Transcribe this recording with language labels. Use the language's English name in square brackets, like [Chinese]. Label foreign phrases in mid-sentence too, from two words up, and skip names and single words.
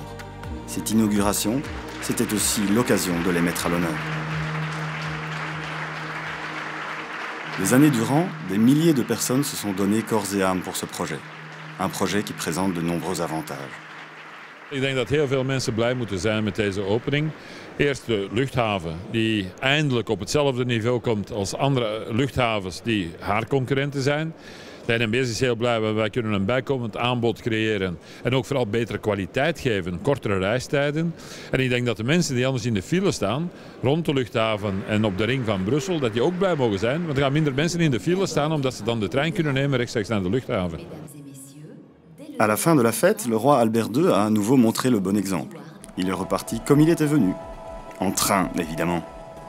[French] Cette inauguration, c'était aussi l'occasion de les mettre à l'honneur. Des années durant, des milliers de personnes se sont données corps et âme pour ce projet. Un projet qui présente de nombreux avantages. [Dutch] Ik denk dat heel veel mensen blij moeten zijn met deze opening. Eerst de luchthaven die eindelijk op hetzelfde niveau komt als andere luchthavens die haar concurrenten zijn. De NMBS is heel blij, want wij kunnen een bijkomend aanbod creëren en ook vooral betere kwaliteit geven, kortere reistijden. En ik denk dat de mensen die anders in de file staan, rond de luchthaven en op de ring van Brussel, dat die ook blij mogen zijn. Want er gaan minder mensen in de file staan omdat ze dan de trein kunnen nemen rechtstreeks naar de luchthaven. [French] À la fin de la fête, le roi Albert II a à nouveau montré le bon exemple. Il est reparti comme il était venu. En train, évidemment.